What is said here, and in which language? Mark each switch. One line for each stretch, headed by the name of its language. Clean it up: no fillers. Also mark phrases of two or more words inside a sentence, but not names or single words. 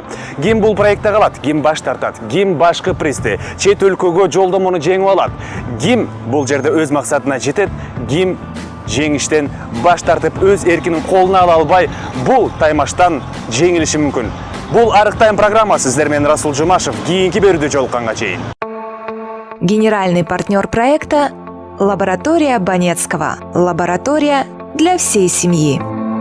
Kyrgyz: Ким бул проектте калат, ким баш тартат, ким башкы призди, чет өлкөгө жолдомону жеңип алат, ким бул жерде өз максатына жетет, ким жеңиштен баш тартып өз эркинин колуна ала албай бул таймаштан жеңилиши мүмкүн. Бул Арык Тайм программасы. Сиздер менен Расул Жумашев. Кийинки берүүдө жолукканга чейин.
Russian: Генеральный партнер проекта – лаборатория Банецкого. Лаборатория для всей семьи.